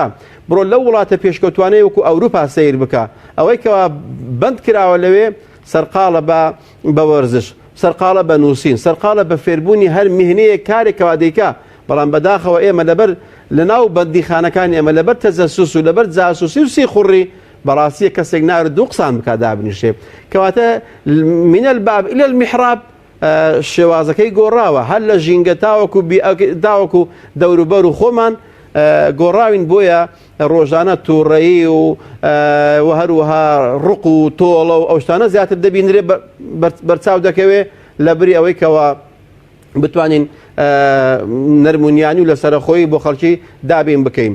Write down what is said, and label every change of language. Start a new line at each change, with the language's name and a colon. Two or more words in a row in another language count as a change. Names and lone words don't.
Central Kurdish: بڕۆ لەو وڵاتە پێشکەوتوانەی وەکو ئەوروپا سیر بکە، ئەوەی کەوا بند کراوە لەوێ سەرقاڵە بە وەرزش، سەرقاڵە بە نووسین، سەرقاڵە بە فێربوونی هەر میهنەیە کارێکەوە دەیکا. بەڵام بەداخەوە ئێمە لەبەر لەناو بەندیخانەکانی ئێمە لەبەر تەجەسوس و لەبەر جاسوسی و سیخوڕی بەڕاستیە کەسێک ناوێت دوو قسان بکات دابنیشێ، کەواتە
Arabic: من الباب إلى المحراب
Central Kurdish: شێوازەکەی گۆڕاوە، هەر لە ژینگە تاوەکو دەوروبەر و خۆمان گۆڕاوین. بۆیە ڕۆژانە تووڕەیی و هەروەها ڕق و تۆڵە و ئەو شتانە زیاتر دەبینرێ بەرچاو دەکەوێ لە بری ئەوەی کەوە بتوانین نەرمونیانی و لەسەرخۆی بۆ خەڵکی دابین بکەین.